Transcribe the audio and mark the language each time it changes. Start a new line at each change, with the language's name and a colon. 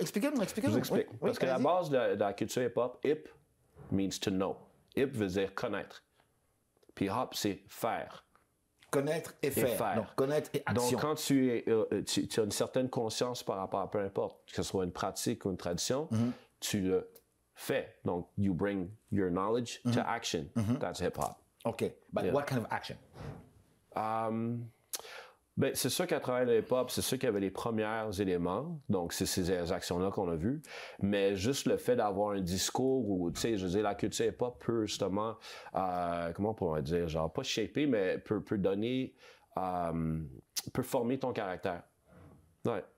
French: Je vous explique. Parce que la base de la culture hip-hop,
English: hip means to know.
French: Hip veut dire connaître. Puis hop, c'est faire. Connaître et faire. Donc, connaître et action. Donc, quand tu as une certaine conscience par rapport à peu importe, que ce soit une pratique ou une tradition, tu le fais.
English: Donc, you bring your knowledge to action. That's hip-hop. OK. But what kind of action?
French: Ben, c'est sûr qu'à travers le hip-hop, c'est sûr qu'il y avait les premiers éléments. Donc, c'est ces actions-là qu'on a vues. Mais juste le fait d'avoir un discours où, tu sais, je veux dire, la culture hip-hop peut justement, comment on pourrait dire, genre, pas shaper, mais peut donner, peut former ton caractère. Ouais.